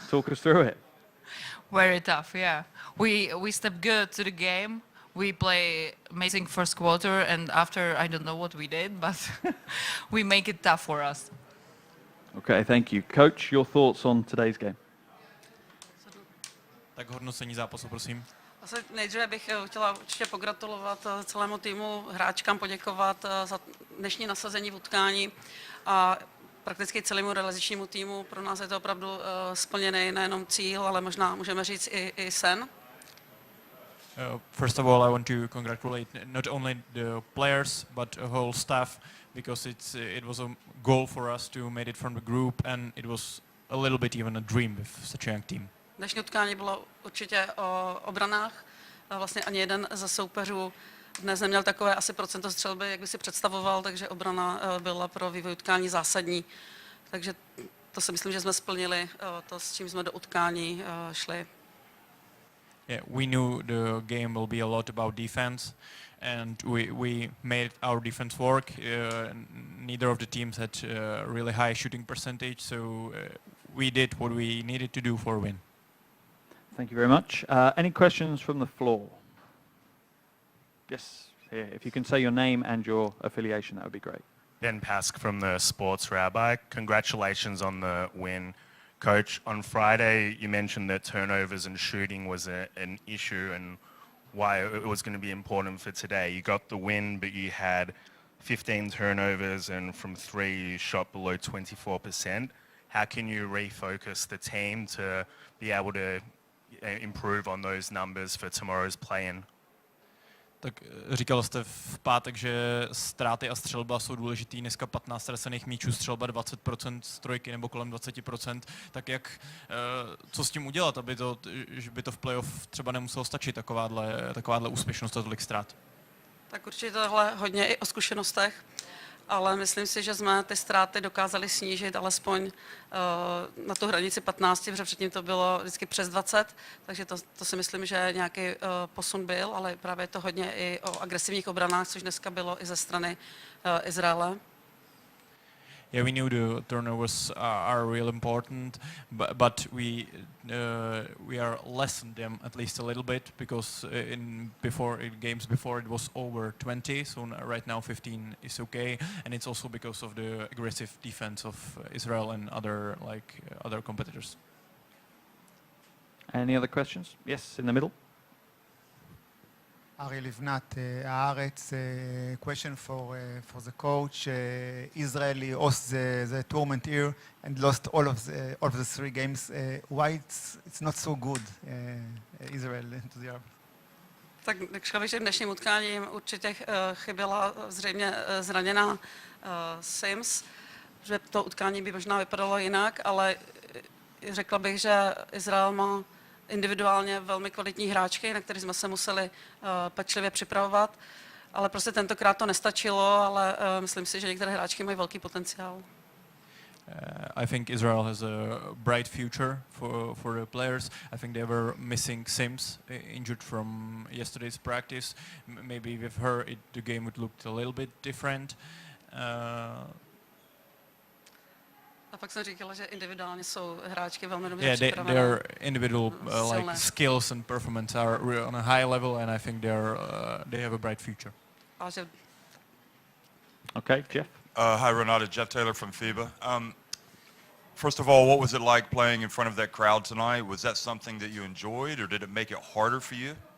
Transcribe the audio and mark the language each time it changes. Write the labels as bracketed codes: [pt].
[en] Talk us through it. Very tough, yeah. We stepped good to the game. We play amazing first quarter, and after, I don't know what we did, but we make it tough for us. Okay, thank you. Coach, your thoughts on today's game? [cs] Tak hodnocení zápasu, prosím. Asi nejdříve bych chtěla určitě pogratulovat celému týmu, hráčkám poděkovat za dnešní nasazení v utkání a prakticky celému realizačnímu týmu. Pro nás je to opravdu splněný nejenom cíl, ale možná můžeme říct i sen. [en] First of all, I want to congratulate not only the players but the whole staff, because it was a goal for us to make it from the group, and it was a little bit even a dream with such a young team. [cs] Dnešní utkání bylo určitě o obranách. Vlastně ani jeden ze soupeřů dnes neměl takové asi procento střelby, jak by si představoval, takže obrana byla pro vývoj utkání zásadní. Takže to si myslím, že jsme splnili to, s čím jsme do utkání šli. [en] Yeah, we knew the game will be a lot about defense, and we made our defense work. Neither of the teams had really high shooting percentage, so we did what we needed to do for a win. Thank you very much. Any questions from the floor? Yes, here. If you can say your name and your affiliation, that would be great. Ben Pask from the Sports Rabbi. Congratulations on the win. Coach, on Friday you mentioned that turnovers and shooting was an issue and why it was going to be important for today. You got the win, but you had 15 turnovers, and from three you shot below 24%. How can you refocus the team to be able to improve on those numbers for tomorrow's play-in? [cs] Tak říkal jste v pátek, že ztráty a střelba jsou důležitý. Dneska 15 ztracených míčů, střelba 20% z trojky nebo kolem 20%. Tak co s tím udělat, že by to v playoff třeba nemuselo stačit, takováhle úspěšnost a tolik ztrát? Tak určitě tohle hodně i o zkušenostech, ale myslím si, že jsme ty ztráty dokázali snížit alespoň na tu hranici 15, protože předtím to bylo vždycky přes 20, takže to si myslím, že nějaký posun byl, ale právě je to hodně i o agresivních obranách, což dneska bylo i ze strany Izraele. [en] Yeah, we knew the turnovers are real important, but we are lessen them at least a little bit, because in games before it was over 20, so right now 15 is okay, and it's also because of the aggressive defense of Israel and other competitors. Any other questions? Yes, in the middle. Ari Livnat, Haaretz, question for the coach. Israeli host the tournament here and lost all of the three games. Why it's not so good, Israel to the Arab? [cs] Tak řekla bych, že v dnešním utkání určitě chyběla zřejmě zraněná Sims, že to utkání by možná vypadalo jinak, ale řekla bych, že Izrael má individuálně velmi kvalitní hráčky, na které jsme se museli pečlivě připravovat, ale prostě tentokrát to nestačilo, ale myslím si, že některé hráčky mají velký potenciál. [en] I think Israel has a bright future for the players. I think they were missing Sims, injured from yesterday's practice. Maybe with her, the game would look a little bit different. [cs] A pak jsem říkala, že individuálně jsou hráčky velmi dobře připravené. [en] Their individual skills and performance are on a high level, and I think they have a bright future. Okay, Jeff. Hi, Renata. Jeff Taylor from FIBA. First of all, what was it like playing in front of that crowd tonight? Was that something that you enjoyed, or did it make it harder for you?